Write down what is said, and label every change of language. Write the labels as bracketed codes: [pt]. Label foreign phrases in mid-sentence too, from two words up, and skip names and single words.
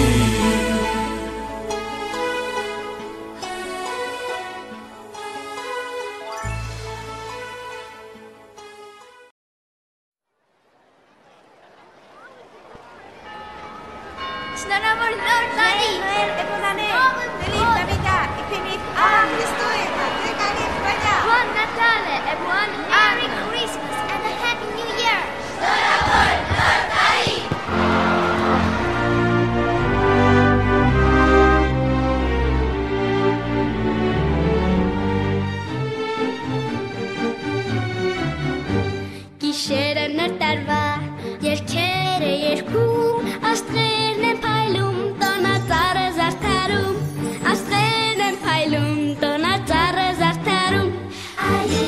[hy] Շնորհավոր նոր տարի [es] Feliz Navidad y feliz año. [it] Buon Natale e buon [en] Merry Christmas and a Happy New Year! [hy] Գիշերը նոր տարվա երկերը երկում Աստղերն են փայլում տոնածառը զարդարում Աստղերն են փայլում տոնածառը զարդարում Արի